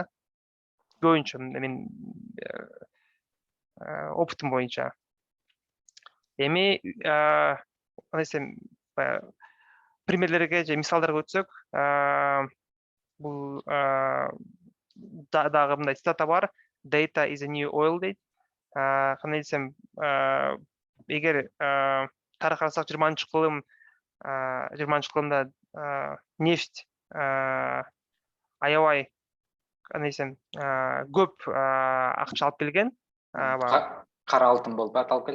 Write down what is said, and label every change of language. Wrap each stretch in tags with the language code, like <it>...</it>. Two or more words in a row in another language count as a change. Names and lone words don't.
<ky>Көбүнчө мен опытым боюнча. Эми кандай десем, примерлерге же мисалдарга өтсөк, бул дагы мындай цитата бар.</ky> <en>Data is a new oil дейт.</en> <ky>Кандай десем, эгер тарых карасак 20-кылымда нефть аябай кандай десем, көп акча алып келген. Кара алтын болуп аталып келген.</ky>